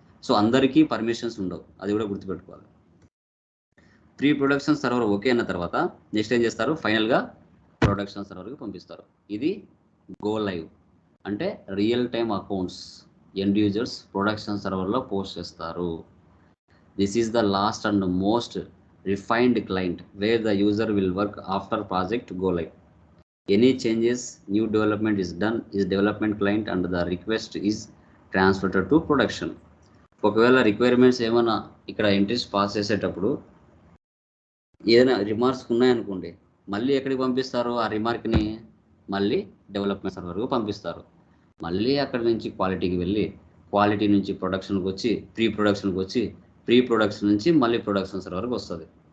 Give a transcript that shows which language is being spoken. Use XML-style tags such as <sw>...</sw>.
<te>So అందరికీ permissions ఉండవు, అది కూడా గుర్తుపెట్టుకోవాలి. ప్రీ ప్రొడక్షన్ సర్వర్ ఓకే అయిన తర్వాత నెక్స్ట్ ఏం చేస్తారు, ఫైనల్గా ప్రొడక్షన్ సర్వర్కి పంపిస్తారు. ఇది గో లైవ్ అంటే real time accounts end users production సర్వర్లో post చేస్తారు.</te> <en>This is the last and most refined client where the user will work after project go live. Any changes, new development is done is development client and the request is transferred to production.</en> <te>ఒకవేళ requirements ఏమైనా ఇక్కడ entries pass చేసేటప్పుడు ఏదైనా remarks ఉన్నాయనుకోండి, మళ్ళీ ఎక్కడికి పంపిస్తారు ఆ రిమార్క్ని, మళ్ళీ డెవలప్మెంట్ సర్వర్కు పంపిస్తారు. మళ్ళీ అక్కడి నుంచి క్వాలిటీకి వెళ్ళి క్వాలిటీ నుంచి ప్రొడక్షన్కి వచ్చి ప్రీ ప్రొడక్షన్కి వచ్చి ప్రీ ప్రొడక్షన్ నుంచి మళ్ళీ ప్రొడక్షన్ సర్వర్కి వస్తుంది.</te>